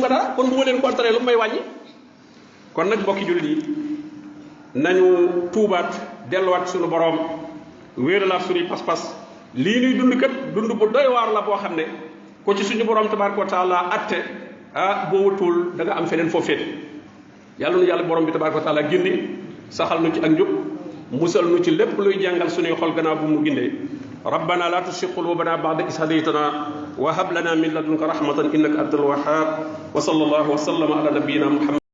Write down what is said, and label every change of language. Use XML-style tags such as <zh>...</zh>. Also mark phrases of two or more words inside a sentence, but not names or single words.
<wo>ma dara kon bu ma leen contré lu may wàññi kon nag bokki jullit yi nañu tuubaat delluwaat suñu borom wéeralaat suñuy pas-pas lii nuy dund kat dund bu doy waar la boo xam ne ko ci suñu borom</wo> <ar>تبارك وتعالى</ar> <wo>atte boo wutul da nga am feneen foo féete yàlla nu yàlla borom bi</wo> <ar>تبارك وتعالى</ar> <wo>gindi saxal nu ci ak njub musal nu ci lépp luy jàngal suñuy xol gannaaw bu mu gindee</wo> <ar>ربنا لا تزغ قلوبنا بعد إذ هديتنا وهب لنا من لدنك رحمة إنك أنت الوهاب وصلى الله وسلم على نبينا محمد</ar>